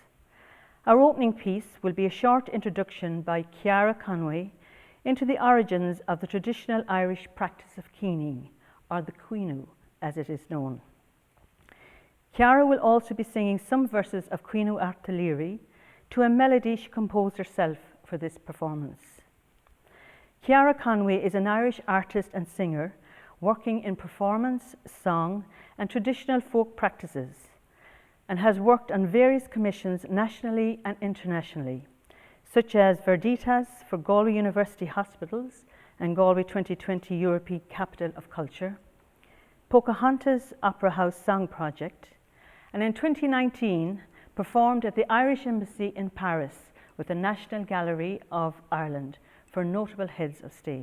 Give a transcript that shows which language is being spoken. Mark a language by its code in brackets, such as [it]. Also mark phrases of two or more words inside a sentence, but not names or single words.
[en] Our opening piece will be a short introduction by Ceara Conway into the origins of the traditional Irish practice of keening, or the Caoineadh as it is known. Ciara will also be singing some verses of Caoineadh Airt Uí Laoghaire, to a melody she composed herself for this performance. Ceara Conway is an Irish artist and singer working in performance, song and traditional folk practices, and has worked on various commissions nationally and internationally, such as Verditas for Galway University Hospitals and Galway 2020 European Capital of Culture, Pocahontas Opera House Song Project, and in 2019 performed at the Irish Embassy in Paris with the National Gallery of Ireland for notable heads of state.